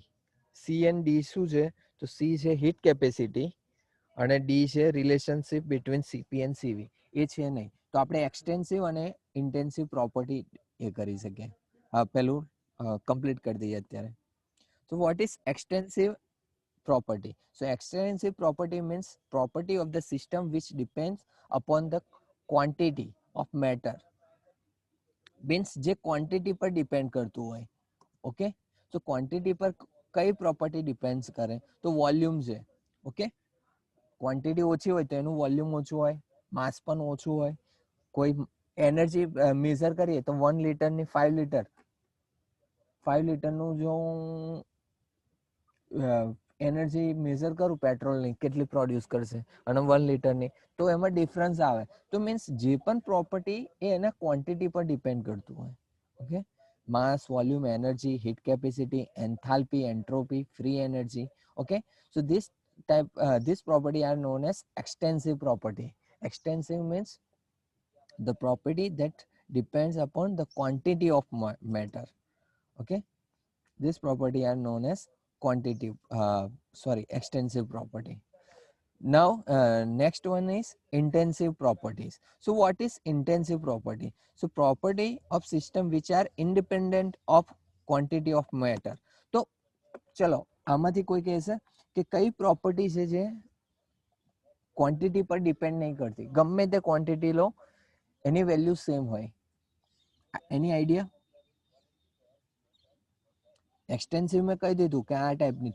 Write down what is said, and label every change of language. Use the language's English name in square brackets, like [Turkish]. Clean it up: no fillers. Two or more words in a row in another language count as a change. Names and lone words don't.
[English] C and D [Gujarati] શું છે, તો સી છે [English] heat capacity [Gujarati] અને ડી છે [English] relationship between Cp and Cv. [Gujarati] એ છે નહીં તો આપણે એક્સટેન્સિવ અને [English] intensive property [Gujarati] એ કરી શકીએ. પેલું કમ્પ્લીટ કરી દઈએ અત્યારે. તો [English] what is extensive property? So extensive property means property of the system which depends upon the quantity of matter. [Gujarati] means જે ક્વોન્ટિટી પર ડિપેન્ડ કરતું હોય. ઓકે, તો ક્વોન્ટિટી પર કઈ પ્રોપર્ટી ડિપેન્ડ કરે, તો વોલ્યુમ છે. ઓકે, ક્વોન્ટિટી ઓછી હોય તો એનું વોલ્યુમ ઓછું હોય, માસ પણ ઓછું હોય. કોઈ [English] energy measure [Gujarati] કરીએ તો 1 લીટરની 5 લીટરનું જો [English] energy measure [Gujarati] કરું પેટ્રોલની કેટલી પ્રોડ્યુસ કરશે અને 1 લીટરની, તો એમાં ડિફરન્સ આવે. તો મીન્સ જે પણ પ્રોપર્ટી એ એના ક્વોન્ટિટી પર ડિપેન્ડ કરતું હોય. [English] okay, mass, volume, energy, heat capacity, enthalpy, entropy, free energy. ઓકે, so this property are known as extensive property. Extensive means the property that depends upon the quantity of matter. Okay, this property are known as extensive property. Now next one is intensive properties. So what is intensive property? So property of system which are independent of quantity of matter. [Gujarati] તો ચલો આમાંથી કોઈ કહેશે કે કઈ પ્રોપર્ટી છે જે ક્વોન્ટિટી પર ડિપેન્ડ નહીં કરતી, ગમે તે ક્વોન્ટિટી લો એની [English] value same [Gujarati] હોય. એની આઈડિયા? એક્સટેન્સિવ મેં કહી દીધું કે આ ટાઈપની.